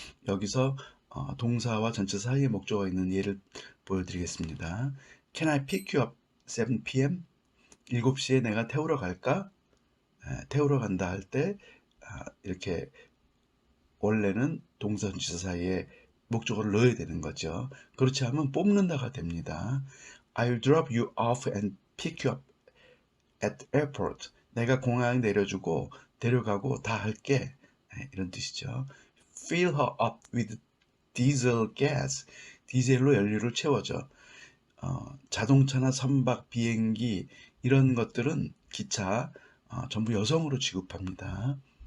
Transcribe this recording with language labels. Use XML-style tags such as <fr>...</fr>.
<ko>여기서 동사와 전치사 사이에 목적어가 있는 예를 보여드리겠습니다.</ko> <en>Can I pick you up 7 p.m.?</en> <ko>7시에 내가 태우러 갈까? 태우러 간다 할 때 이렇게 원래는 동사 전치사 사이에 목적어를 넣어야 되는 거죠. 그렇지 않으면 뽑는다가 됩니다.</ko> <en>I'll drop you off and pick you up at airport.</en> <ko>내가 공항에 내려주고 데려가고 다 할게. 이런 뜻이죠.</ko> <en>Fill her up with diesel gas.</en> <ko>디젤로 연료를 채워줘. 자동차나 선박, 비행기 이런 것들은 기차 전부 여성으로 취급합니다.</ko>